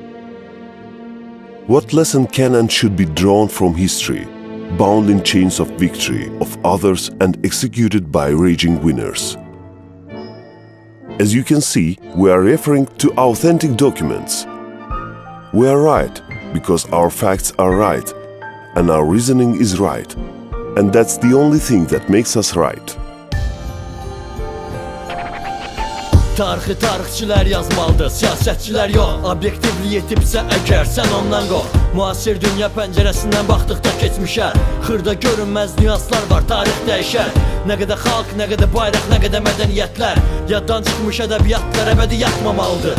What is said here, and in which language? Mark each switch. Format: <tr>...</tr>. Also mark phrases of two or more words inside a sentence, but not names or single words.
<en>What lesson can and should be drawn from history, bound in chains of victory of others and executed by raging winners? As you can see, we are referring to authentic documents. We are right because our facts are right and our reasoning is right. And that's the only thing that makes us right.</en> <az>Tarixi tarixçilər yazmalıdır, siyasətçilər yox. Obyektivlik yetibsə əgər sən ondan qol. Müasir dünya pəncərəsindən baxdıqda keçmişə xırda görünməz nüanslar var, tarix dəyişər. Nə qədər xalq, nə qədər bayraq, nə qədər mədəniyyətlər yaddan çıxmış ədəbiyyatlar əbədi yatmamalıdır.</az>